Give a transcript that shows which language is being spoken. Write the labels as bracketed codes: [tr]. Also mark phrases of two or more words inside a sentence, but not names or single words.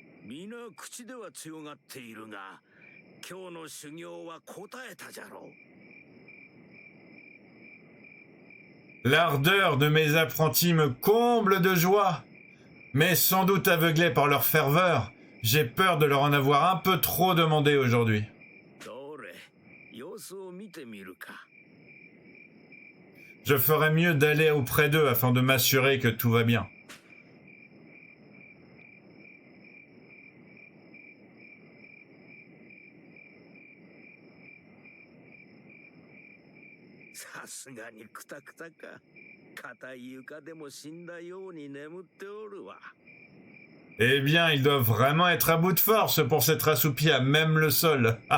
[ja] 皆口では強がっているが、今日の修行は答えたじゃろう。 [fr] L'ardeur de mes apprentis me comble de joie, mais sans doute aveuglé par leur ferveur, j'ai peur de leur en avoir un peu trop demandé aujourd'hui. [ja] どれ、様子を見てみるか。 [fr] Je ferais mieux d'aller auprès d'eux afin de m'assurer que tout va bien. [ja] さすがにクタクタか。硬い床でも死んだように眠っておるわ。 [fr] Eh bien, ils doivent vraiment être à bout de force pour s'être assoupis à même le sol.